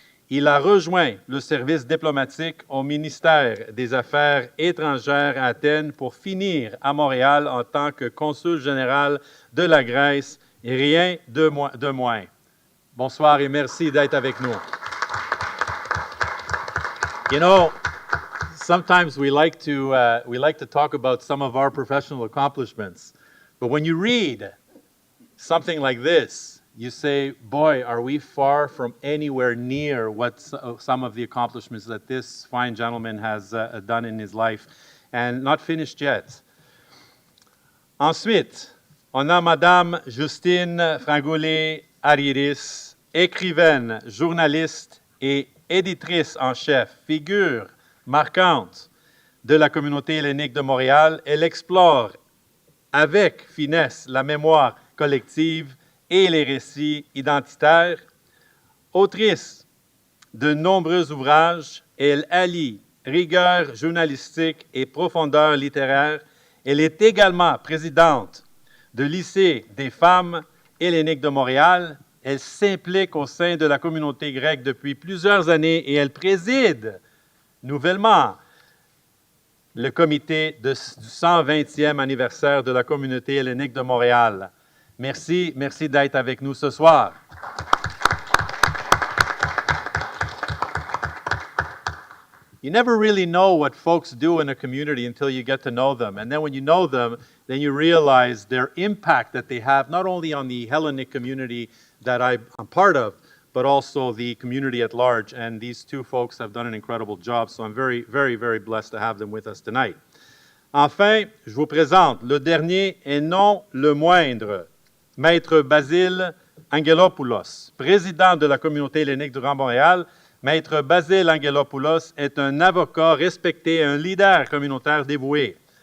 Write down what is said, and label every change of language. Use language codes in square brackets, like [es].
[fr] Il a rejoint le service diplomatique au ministère des Affaires étrangères à Athènes pour finir à Montréal en tant que consul général de la Grèce, et rien de moins. Bonsoir et merci d'être avec nous. [en] You know, sometimes we like to talk about some of our professional accomplishments, but when you read something like this, you say, boy, are we far from anywhere near what some of the accomplishments that this fine gentleman has done in his life, and not finished yet. [fr] Ensuite, on a Madame Justine Frangoulet-Ariris, écrivaine, journaliste et éditrice en chef, figure marquante de la communauté hellénique de Montréal. Elle explore avec finesse la mémoire collective et les récits identitaires. Autrice de nombreux ouvrages, elle allie rigueur journalistique et profondeur littéraire. Elle est également présidente du lycée des femmes helléniques de Montréal. Elle s'implique au sein de la communauté grecque depuis plusieurs années et elle préside nouvellement le comité du 120e anniversaire de la communauté hellénique de Montréal. Merci d'être avec nous ce soir. [en] You never really know what folks do in a community until you get to know them. And then when you know them, then you realize their impact that they have, not only on the Hellenic community that I'm part of, but also the community at large. And these two folks have done an incredible job, so I'm very, very, very blessed to have them with us tonight. [fr] Enfin, je vous présente le dernier et non le moindre, Maître Basile Angelopoulos, président de la communauté hellénique du Grand Montréal. Maître Basile Angelopoulos est un avocat respecté et un leader communautaire dévoué.